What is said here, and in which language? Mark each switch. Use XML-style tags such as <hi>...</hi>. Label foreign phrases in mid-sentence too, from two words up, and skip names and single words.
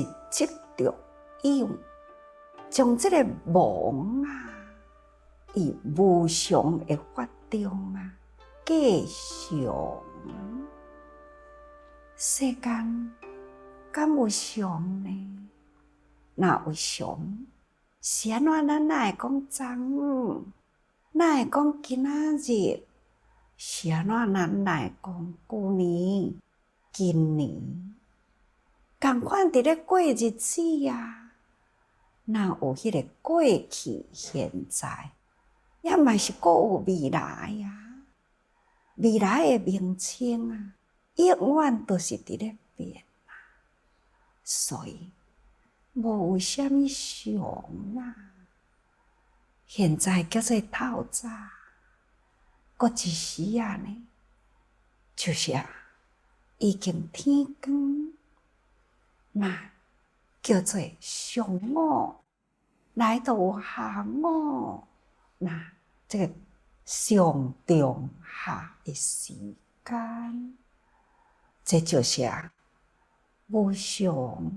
<nan>执着有，将这个妄啊，以无常的法中啊，假常。世间敢有常呢？若有常，是安怎咱哪会讲昨昏？哪会讲今仔日？是安怎咱哪会讲旧年？今年同款伫咧过日子啊，哪有迄个过去、现在，也嘛是阁有未来啊。未来的名称啊，永远都是伫咧变啊，所以无有啥物常啊。现在叫做透早，过一时啊呢，就是已经天光，嘛叫做上午，来到有下午，那这个上中下的时间，这就是无常。</nan>